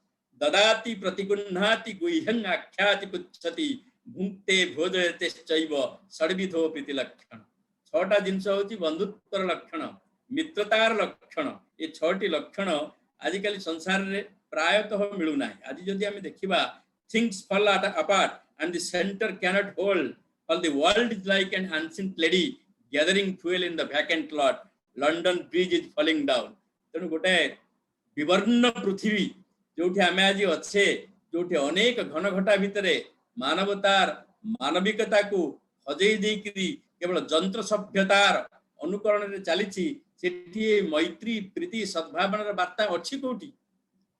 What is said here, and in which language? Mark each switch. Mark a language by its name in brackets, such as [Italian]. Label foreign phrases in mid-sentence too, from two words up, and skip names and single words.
[Sanskrit] ଦଦାତି ପ୍ରତିଗୁହ୍ନାତି ଗୁହ୍ୟଂ ଆଖ୍ୟାତି ପୁଚ୍ଛତି ଭୁକ୍ତେ ଭୋଜୟତେ ଚୈବ ଷଡ୍ବିଧୋ ପ୍ରୀତି ଲକ୍ଷଣ। [Odia] 6ଟା ଜିନିଷ ହଉଛି ବନ୍ଧୁତ୍ୱର ଲକ୍ଷଣ, ମିତ୍ରତାର ଲକ୍ଷଣ। ଏ 6ଟି ଲକ୍ଷଣ ଆଜିକାଲି ସଂସାରରେ ପ୍ରାୟତଃ ମିଳୁନାହିଁ। ଆଜି ଯଦି ଆମେ ଦେଖିବା, [English] things fall apart and the center cannot hold, all the world is like an ancient lady gathering fuel in the vacant lot, London bridge is falling down। [Odia] ତେଣୁ ଗୋଟେ ବିବର୍ଣ୍ଣ ପୃଥିବୀ ଯୋଉଠି ଆମେ ଆଜି ଅଛେ, ଯୋଉଠି ଅନେକ ଘନ ଘଟା ଭିତରେ ମାନବତାର ମାନବିକତାକୁ ହଜେଇ ଦେଇକିରି କେବଳ ଯନ୍ତ୍ର ସଭ୍ୟତାର ଅନୁକରଣରେ ଚାଲିଛି, ସେଠି ମୈତ୍ରୀ, ପ୍ରୀତି, ସଦ୍ଭାବନାର ବାର୍ତ୍ତା ଅଛି କୋଉଠି?